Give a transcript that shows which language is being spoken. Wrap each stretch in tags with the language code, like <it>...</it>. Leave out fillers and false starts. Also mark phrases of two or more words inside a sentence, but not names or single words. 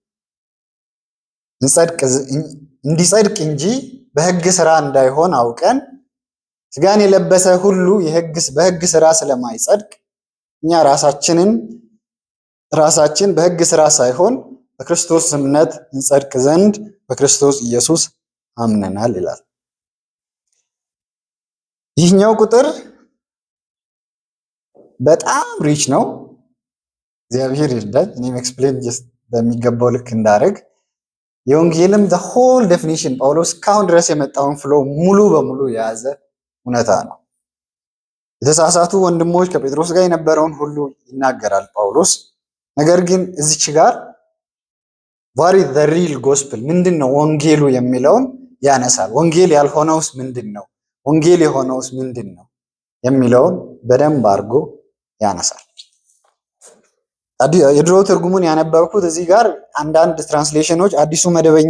<am>እንዲጸድቅ እንጂ በህግ ስራ እንዳይሆን አውቀን ስጋን የለበሰ ሁሉ በህግ ስራ ስለማይጸድቅ እኛ ራሳችን በህግ ስራ ሳይሆን በክርስቶስ እምነት እንጸድቅ ዘንድ በክርስቶስ ኢየሱስ አምነናል ይላል። ይህኛው ቁጥር በጣም ሪች ነው። እግዚአብሔር ይርዳኝ እኔም ኤክስፕሌን በሚገባው ልክ እንዳደረግ። የወንጌልም</am> <en>the whole definition</en> <am>ጳውሎስ እስካሁን ድረስ የመጣውን ፍሎ ሙሉ በሙሉ የያዘ እውነታ ነው። የተሳሳቱ ወንድሞች ከጴጥሮስ ጋር የነበረውን ሁሉ ይናገራል ጳውሎስ። ነገር ግን እዚች ጋር</am> <en>what is the real gospel</en> <am>ምንድን ነው ወንጌሉ የሚለውን ያነሳል። ወንጌል ያልሆነውስ ምንድን ነው? ወንጌል የሆነውስ ምንድን ነው የሚለውን በደንብ አድርጎ ያነሳል። የድሮ ትርጉሙን ያነበብኩት እዚህ ጋር አንዳንድ ትራንስሌሽኖች አዲሱ መደበኛ</am>